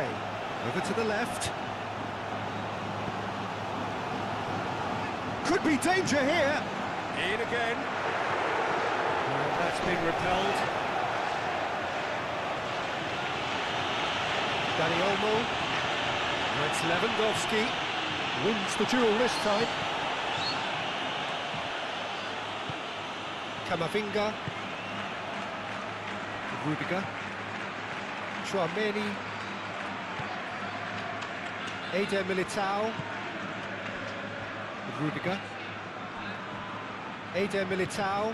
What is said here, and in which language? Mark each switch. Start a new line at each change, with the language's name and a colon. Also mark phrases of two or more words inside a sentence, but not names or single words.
English: Over to the left. Could be danger here. In again. And that's been repelled. Dani Olmo. Now it's Lewandowski. Wins the duel this time. Camavinga. Rudiger. Tchouameni. Eder Militao. Rudiger. Eder Militao.